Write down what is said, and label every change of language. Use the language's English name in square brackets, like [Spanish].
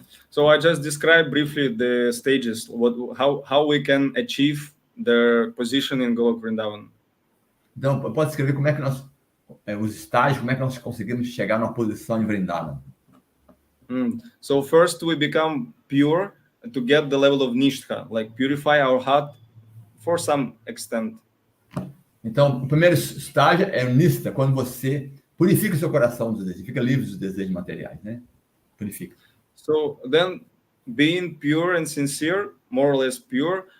[English] So I just described briefly the stages, how we can achieve the position in Golok Vrindavan. [Portuguese] Então, pode escrever como é que os estágios, como é que nós conseguimos chegar numa posição em Vrindavan. [English] So first we become pure to get the level of nishtha, like purify our heart for some extent. [Portuguese] Então, o primeiro estágio é o nishtha, quando você purifica o seu coração dos desejos, fica livre dos desejos materiais, né? Purifica. [English] So then, being pure and sincere, more or less pure,